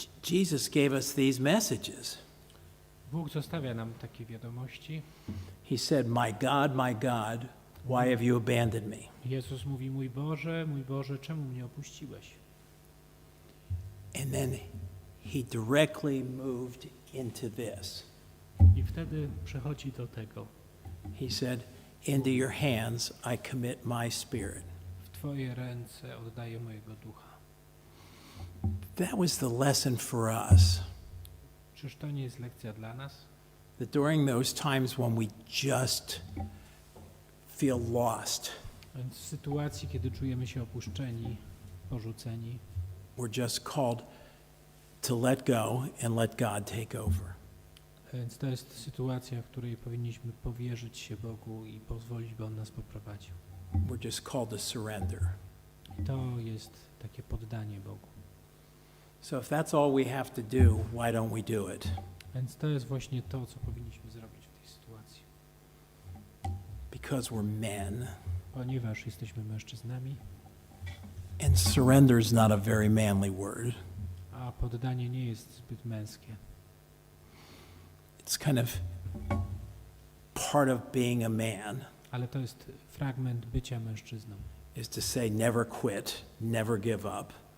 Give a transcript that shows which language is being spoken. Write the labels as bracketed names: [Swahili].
[English] Jesus gave us these messages. [Polish] Bóg zostawia nam takie wiadomości. [English] He said, my God, why have you abandoned me? [Polish] Jezus mówi, mój Boże, czemu mnie opuściłeś? [English] And then he directly moved into this. [Polish] I wtedy przechodzi do tego. [English] He said, into your hands I commit my spirit. [Polish] W Twoje ręce oddaję mojego ducha. [English] That was the lesson for us. [Polish] Czyż to nie jest lekcja dla nas? [English] That during those times when we just feel lost, [Polish] Więc w sytuacji, kiedy czujemy się opuszczeni, porzuceni, [English] we're just called to let go and let God take over. [Polish] więc to jest sytuacja, w której powinniśmy powierzyć się Bogu i pozwolić, by On nas poprowadził. [English] We're just called to surrender. [Polish] I to jest takie poddanie Bogu. [English] So if that's all we have to do, why don't we do it? [Polish] Więc to jest właśnie to, co powinniśmy zrobić w tej sytuacji. [English] Because we're men, [Polish] Ponieważ jesteśmy mężczyznami, [English] and surrender is not a very manly word. [Polish] a poddanie nie jest zbyt męskie. [English] It's kind of part of being a man, [Polish] Ale to jest fragment bycia mężczyzną, [English] is to say never quit, never give up.